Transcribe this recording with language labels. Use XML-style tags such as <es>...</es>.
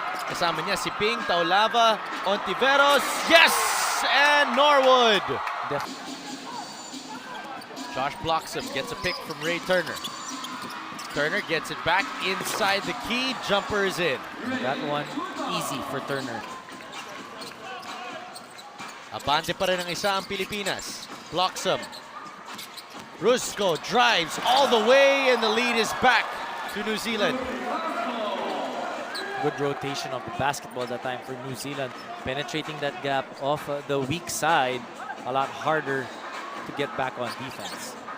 <tl>Kasama niya si Ping, Taulava, Hontiveros, yes!</tl> <en>And Norwood. Josh blocks him, gets a pick from Ray Turner. Turner gets it back inside the key, jumper is in. that one easy for Turner.</en> <tl>Abante pa rin ang isa ang Pilipinas.</tl> <en>Blocks him. Rusco drives all the way and the lead is back to New Zealand. Good rotation of the basketball that time for New Zealand, penetrating that gap off the weak side. A lot harder to get back on defense.</en>